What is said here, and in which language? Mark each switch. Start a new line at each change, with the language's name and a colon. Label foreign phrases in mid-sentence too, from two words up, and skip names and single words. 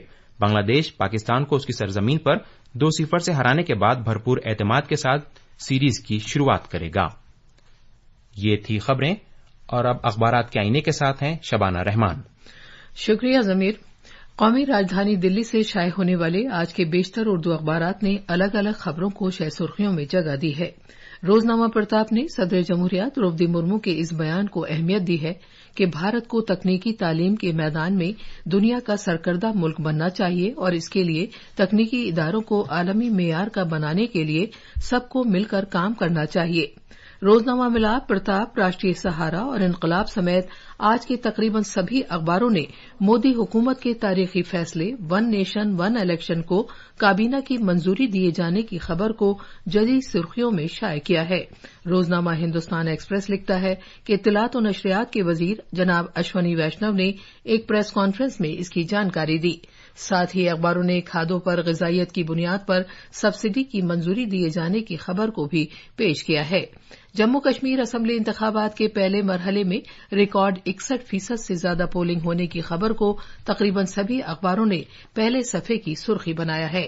Urdu: بنگلہ دیش پاکستان کو اس کی سرزمین پر 2-0 سے ہرانے کے بعد بھرپور اعتماد کے ساتھ سیریز کی شروعات کرے گا۔ یہ تھی خبریں، اور اب اخبارات کے آئینے کے ساتھ ہیں شبانہ رحمان۔ شکریہ ضمیر۔ قومی راجدھانی دلی سے شائع ہونے والے آج کے بیشتر اردو اخبارات نے الگ الگ خبروں کو شہ سرخیوں میں جگہ دی ہے۔ روزنامہ پرتاپ نے صدر جمہوریہ دروپدی مرمو کے اس بیان کو اہمیت دی ہے کہ بھارت کو تکنیکی تعلیم کے میدان میں دنیا کا سرکردہ ملک بننا چاہیے اور اس کے لیے تکنیکی اداروں کو عالمی معیار کا بنانے کے لیے سب کو مل کر کام کرنا چاہیے۔ روزنامہ ملاپ، پرتاپ، راشٹریہ سہارا اور انقلاب سمیت آج کے تقریباً سبھی اخباروں نے مودی حکومت کے تاریخی فیصلے 1 نیشن 1 الیکشن کو کابینہ کی منظوری دیے جانے کی خبر کو جدید سرخیوں میں شائع کیا ہے۔ روزنامہ ہندوستان ایکسپریس لکھتا ہے کہ اطلاعات و نشریات کے وزیر جناب اشونی ویشنو نے ایک
English: press conference
Urdu: میں اس کی جانکاری دی۔ ساتھ ہی اخباروں نے کھادوں پر غذائیت کی بنیاد پر سبسڈی کی منظوری دیے جانے کی خبر کو بھی پیش کیا ہے۔ جموں کشمیر اسمبلی انتخابات کے پہلے مرحلے میں ریکارڈ 61% سے زیادہ پولنگ ہونے کی خبر کو تقریباً سبھی اخباروں نے پہلے صفحے کی سرخی بنایا ہے۔